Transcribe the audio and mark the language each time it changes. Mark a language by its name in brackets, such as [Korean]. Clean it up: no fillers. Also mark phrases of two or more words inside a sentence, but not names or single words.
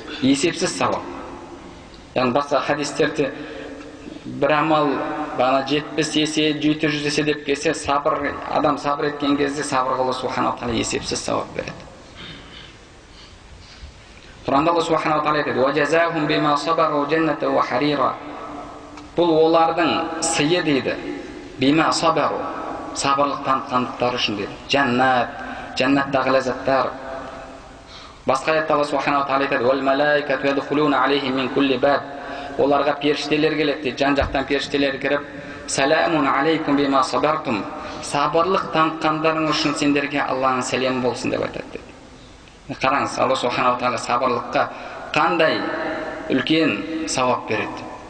[Kazakh] Есепсіз сауап. Яғни басқа хадистерде бір амал бана 70 есе, 700 есе деп келсе, адам сабыр еткен кезде сабырға Алла [Arabic] سبحانه تعالى [Kazakh] есепсіз сауап береді. Құранда Алла [Arabic] سبحانه تعالى [Kazakh] айтады: [Arabic] "وجزاهم بما صبروا جنة وحريرا." [Kazakh] Бұл олардың сыйы дейді. [Arabic] بما صبروا, [Kazakh] сабырлық танытқандықтары үшін дейді. Жаннаттағы ләззаттар. Басқа аятта Алла [Arabic] سبحانه تعالى [Kazakh] айтады: [Arabic] "والملائكة يدخلون عليهم من كل باب." [Kazakh] Оларға періштелер келеді дейді. Жан-жақтан періштелер кіріп, [Arabic] "سلام عليكم بما صبرتم." [Kazakh] Сабырлық танытқандарың үшін сендерге Алланың сәлемі болсын деп айтады дейді. Қараңыз, Алла [Arabic] سبحانه تعالى [Kazakh] сабырлыққа қандай үлкен сауап береді.